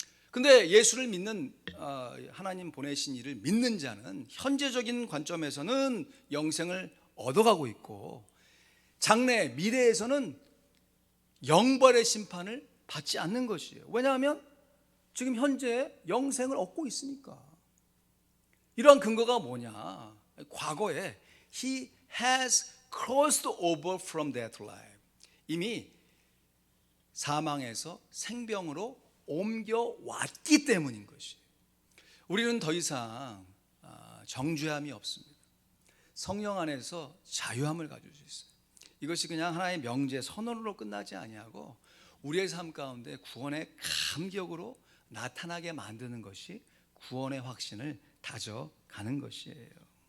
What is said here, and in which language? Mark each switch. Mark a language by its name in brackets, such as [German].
[Korean] 근데 예수를 믿는, 하나님 보내신 이를 믿는 자는 현재적인 관점에서는 영생을 얻어가고 있고, 장래 미래에서는 영벌의 심판을 받지 않는 것이에요. 왜냐하면 지금 현재 영생을 얻고 있으니까. 이러한 근거가 뭐냐? 과거에 [English] He has crossed over from death to life, [Korean] 이미 사망에서 생병으로 옮겨왔기 때문인 것이에요. 우리는 더 이상 정죄함이 없습니다. 성령 안에서 자유함을 가질 수 있어요. 이것이 그냥 하나의 명제 선언으로 끝나지 아니하고 우리의 삶 가운데 구원의 감격으로 나타나게 만드는 것이 구원의 확신을 다져가는 것이에요.